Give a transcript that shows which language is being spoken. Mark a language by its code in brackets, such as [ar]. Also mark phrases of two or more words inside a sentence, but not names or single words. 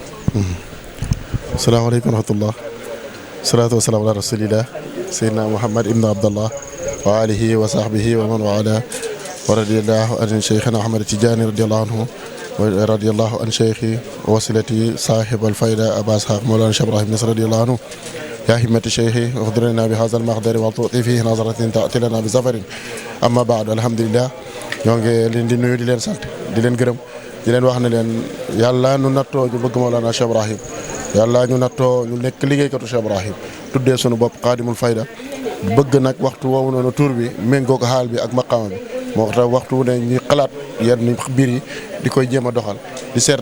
[ar] السلام عليكم ورحمة الله الصلاة والسلام على رسول الله سيدنا محمد بن عبد الله وعلى آله وصحبه ومن والى ورضي الله عن شيخنا أحمد التجاني رضي الله عنه ورضي الله عن شيخي وسيلتي صاحب الفيضة عباس حق مولانا الشيخ إبراهيم نياس رضي الله عنه يا همة الشيخ اغفرنا بهذا المقدر وتعطي فيه نظرة تأتي لنا بزفر أما بعد الحمد لله [wo] ñoo ngi leen di nuyu di leen sant di leen gërëm di leen wax ne leen yàlla ñu nattoo ñu bëgg Mawlana Cheikh Ibrahim yàlla ñu nattoo ñu nekk liggéeykatu Cheikh Ibrahim tuddee sunu bopp Xaadimul Fayda bëgg nag waxtu woowu noonu tur bi méngoo ko xaal bi ak maqaama bi moo tax waxtu ne ñuy xalaat yenn mbir yi di koy jéem a doxal di seet